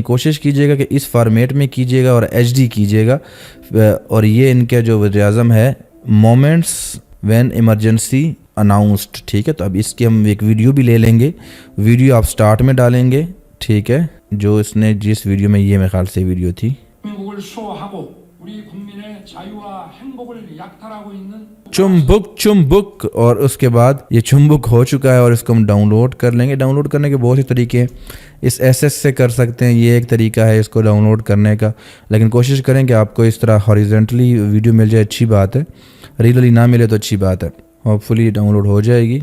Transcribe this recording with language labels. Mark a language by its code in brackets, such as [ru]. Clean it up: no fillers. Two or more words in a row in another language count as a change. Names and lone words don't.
[hi] कोशिश कीजिएगा कि इस फॉर्मेट में कीजिएगा और HD कीजिएगा। और ये इनका जो वज़ीर आज़म है, [en] moments when emergency announced. [hi] ठीक है, तो अब इसकी हम एक वीडियो भी ले लेंगे। वीडियो आप स्टार्ट में डालेंगे। ठीक है, जो इसने जिस वीडियो में, ये मेरे ख्याल से वीडियो थी, [ko] 대한민국을 수호하고 우리 국민의 자유와 행복을 약탈하고 있는 [hi] चुम्बुक चुम्बुक, और उसके बाद ये चुम्बुक हो चुका है और इसको हम डाउनलोड कर लेंगे। डाउनलोड करने के बहुत से तरीके हैं, इस एसएस से कर सकते हैं, ये एक तरीका है इसको डाउनलोड करने का, लेकिन कोशिश करें कि आपको इस तरह हॉरिजेंटली वीडियो मिल जाए, अच्छी बात है। रीलली ना मिले तो अच्छी बात है, होपफुली डाउनलोड हो जाएगी।